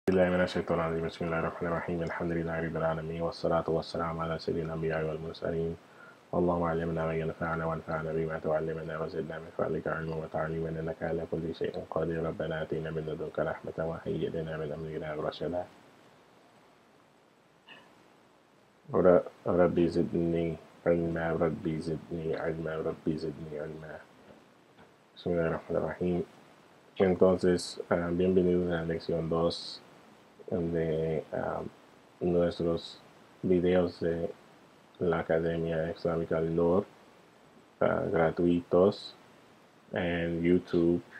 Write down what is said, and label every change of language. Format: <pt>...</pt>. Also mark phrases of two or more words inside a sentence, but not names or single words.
<ar>بالله من الشيطان الرجيم بسم الله الرحمن الرحيم الحمد لله رب العالمين والصلاة والسلام على سيد الأنبياء والمرسلين اللهم علمنا ما ينفعنا وانفعنا بما تعلمنا وزدنا من فضلك علما وتعليما إنك على كل شيء قدير ربنا آتنا من لدنك رحمة وهيئ لنا من أمرنا رشدا ربي زدني علما ربي زدني علما ربي زدني علما بسم الله الرحمن الرحيم.</ar> <es>Entonces, bienvenidos a la lección 2 de nuestros videos de la Academia Islámica del Nur gratuitos en YouTube</es>